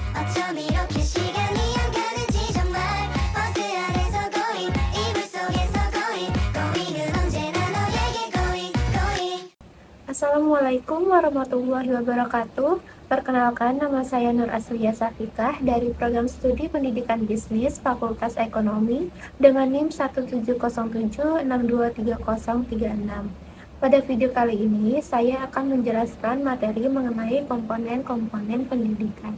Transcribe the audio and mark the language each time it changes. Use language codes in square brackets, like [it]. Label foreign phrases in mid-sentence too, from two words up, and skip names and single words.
[ko] 어쩜 이렇게 시간이 안 가는지 정말 버스 안에서 going 이불 속에서 going은 언제나 너에게 going. [ar] السلام عليكم ورحمة الله وبركاته. [id] Perkenalkan, nama saya Nur Aslia Safikah dari Program Studi Pendidikan Bisnis Fakultas Ekonomi dengan NIM 17076230036. Pada video kali ini, saya akan menjelaskan materi mengenai komponen-komponen pendidikan.